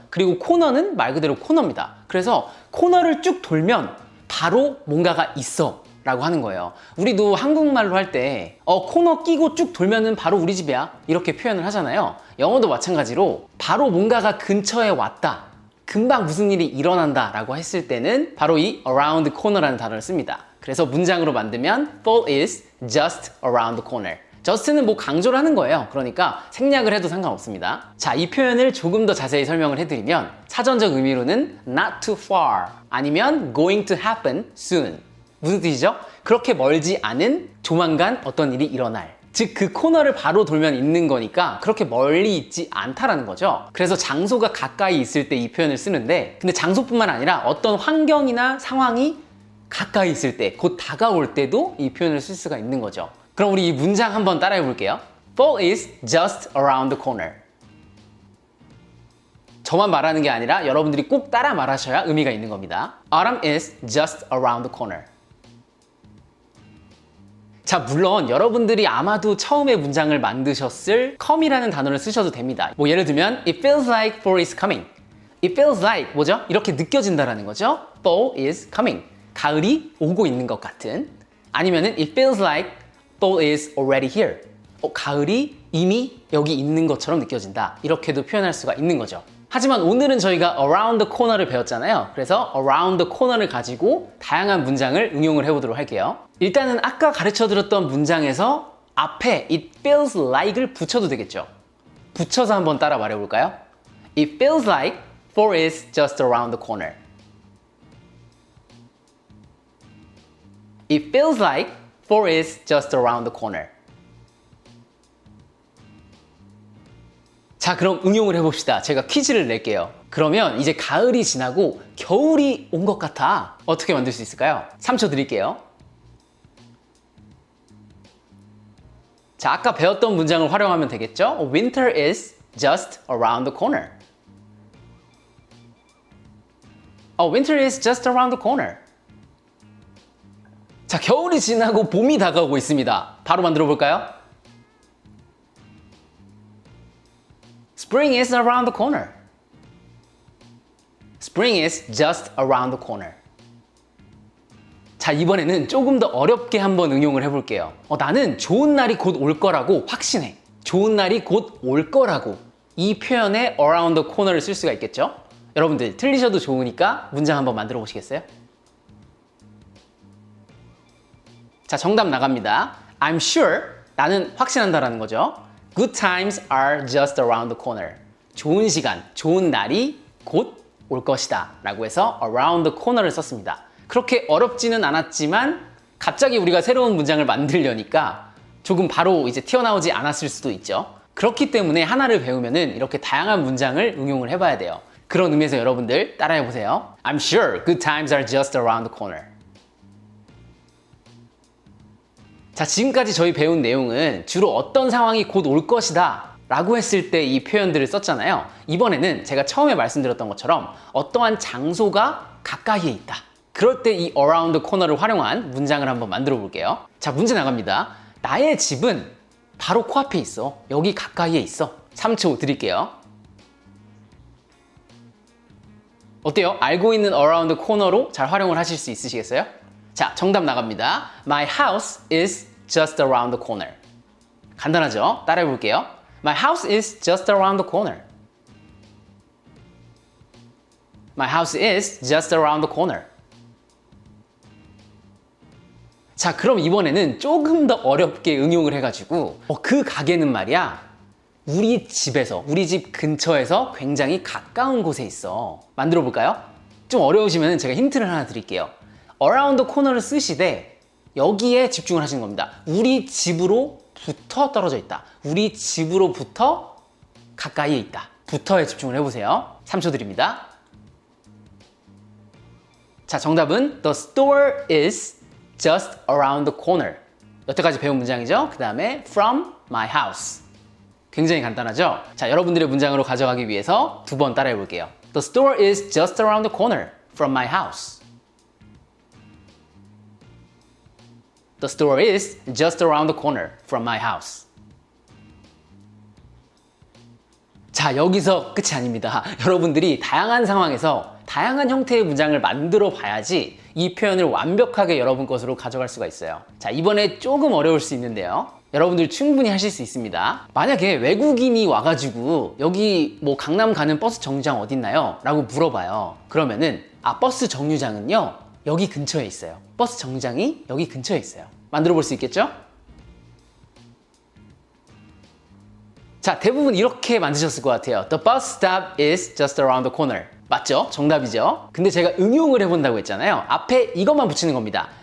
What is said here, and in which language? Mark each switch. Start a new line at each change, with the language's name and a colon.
Korean: 그리고 corner는 말 그대로 코너입니다. 그래서 코너를 쭉 돌면 바로 뭔가가 있어 라고 하는 거예요. 우리도 한국말로 할 때 코너 끼고 쭉 돌면은 바로 우리 집이야 이렇게 표현을 하잖아요. 영어도 마찬가지로 바로 뭔가가 근처에 왔다, 금방 무슨 일이 일어난다 라고 했을 때는 바로 이 around the corner라는 단어를 씁니다. 그래서 문장으로 만들면
English: fall is just around the corner.
Korean: just는 뭐 강조를 하는 거예요. 그러니까 생략을 해도 상관없습니다. 자, 이 표현을 조금 더 자세히 설명을 해드리면 사전적 의미로는
English: not too far
Korean: 아니면
English: going to happen soon.
Korean: 무슨 뜻이죠? 그렇게 멀지 않은 조만간 어떤 일이 일어날. 즉 그 코너를 바로 돌면 있는 거니까 그렇게 멀리 있지 않다라는 거죠. 그래서 장소가 가까이 있을 때 이 표현을 쓰는데 근데 장소뿐만 아니라 어떤 환경이나 상황이 가까이 있을 때, 곧 다가올 때도 이 표현을 쓸 수가 있는 거죠. 그럼 우리 이 문장 한번 따라해 볼게요.
English: Fall is just around the corner.
Korean: 저만 말하는 게 아니라 여러분들이 꼭 따라 말하셔야 의미가 있는 겁니다.
English: Autumn is just around the corner.
Korean: 자, 물론 여러분들이 아마도 처음에 문장을 만드셨을 come이라는 단어를 쓰셔도 됩니다. 뭐 예를 들면
English: It feels like fall is coming. It feels like
Korean: 뭐죠? 이렇게 느껴진다라는 거죠.
English: Fall is coming.
Korean: 가을이 오고 있는 것 같은. 아니면은
English: It feels like fall is already here.
Korean: 가을이 이미 여기 있는 것처럼 느껴진다. 이렇게도 표현할 수가 있는 거죠. 하지만 오늘은 저희가 around the corner를 배웠잖아요. 그래서 around the corner를 가지고 다양한 문장을 응용을 해보도록 할게요. 일단은 아까 가르쳐드렸던 문장에서 앞에
English: it feels like
Korean: 을 붙여도 되겠죠. 붙여서 한번 따라 말해볼까요?
English: It feels like fall is just around the corner. It feels like fall is just around the corner.
Korean: 자, 그럼 응용을 해봅시다. 제가 퀴즈를 낼게요. 그러면 이제 가을이 지나고 겨울이 온 것 같아. 어떻게 만들 수 있을까요? 3초 드릴게요. 자, 아까 배웠던 문장을 활용하면 되겠죠?
English: Winter is just around the corner. Winter is just around the corner.
Korean: 자, 겨울이 지나고 봄이 다가오고 있습니다. 바로 만들어 볼까요?
English: Spring is around the corner. Spring is just around the corner.
Korean: 자, 이번에는 조금 더 어렵게 한번 응용을 해볼게요. 나는 좋은 날이 곧 올 거라고 확신해. 좋은 날이 곧 올 거라고. 이 표현에 around the corner를 쓸 수가 있겠죠? 여러분들 틀리셔도 좋으니까 문장 한번 만들어 보시겠어요? 자, 정답 나갑니다.
English: I'm sure,
Korean: 나는 확신한다라는 거죠.
English: Good times are just around the corner.
Korean: 좋은 시간, 좋은 날이 곧 올 것이다 라고 해서 around the corner를 썼습니다. 그렇게 어렵지는 않았지만 갑자기 우리가 새로운 문장을 만들려니까 조금 바로 이제 튀어나오지 않았을 수도 있죠. 그렇기 때문에 하나를 배우면은 이렇게 다양한 문장을 응용을 해봐야 돼요. 그런 의미에서 여러분들 따라해보세요.
English: I'm sure good times are just around the corner.
Korean: 자, 지금까지 저희 배운 내용은 주로 어떤 상황이 곧 올 것이다 라고 했을 때 이 표현들을 썼잖아요. 이번에는 제가 처음에 말씀드렸던 것처럼 어떠한 장소가 가까이에 있다. 그럴 때 이 around the corner를 활용한 문장을 한번 만들어 볼게요. 자, 문제 나갑니다. 나의 집은 바로 코앞에 있어. 여기 가까이에 있어. 3초 드릴게요. 어때요? 알고 있는 around the corner로 잘 활용을 하실 수 있으시겠어요? 자, 정답 나갑니다.
English: My house is just around the corner.
Korean: 간단하죠? 따라해 볼게요.
English: My house is just around the corner. My house is just around the corner.
Korean: 자, 그럼 이번에는 조금 더 어렵게 응용을 해가지고 그 가게는 말이야 우리 집에서, 우리 집 근처에서 굉장히 가까운 곳에 있어. 만들어 볼까요? 좀 어려우시면 제가 힌트를 하나 드릴게요. around the corner를 쓰시되 여기에 집중을 하시는 겁니다. 우리 집으로부터 떨어져 있다. 우리 집으로부터 가까이에 있다. 부터에 집중을 해보세요. 3초 드립니다. 자, 정답은
English: The store is just around the corner.
Korean: 여태까지 배운 문장이죠. 그 다음에
English: from my house.
Korean: 굉장히 간단하죠? 자, 여러분들의 문장으로 가져가기 위해서 두 번 따라해 볼게요.
English: The store is just around the corner from my house. The store is just around the corner from my house.
Korean: 자, 여기서 끝이 아닙니다. 여러분들이 다양한 상황에서 다양한 형태의 문장을 만들어 봐야지 이 표현을 완벽하게 여러분 것으로 가져갈 수가 있어요. 자, 이번에 조금 어려울 수 있는데요. 여러분들 충분히 하실 수 있습니다. 만약에 외국인이 와가지고 여기 뭐 강남 가는 버스 정류장 어딨나요? 라고 물어봐요. 그러면은 버스 정류장은요 여기 근처에 있어요. 버스 정류장이 여기 근처에 있어요. 만들어 볼 수 있겠죠? 자, 대부분 이렇게 만드셨을 것 같아요.
English: The bus stop is just around the corner.
Korean: 맞죠? 정답이죠? 근데 제가 응용을 해본다고 했잖아요. 앞에 이것만 붙이는 겁니다.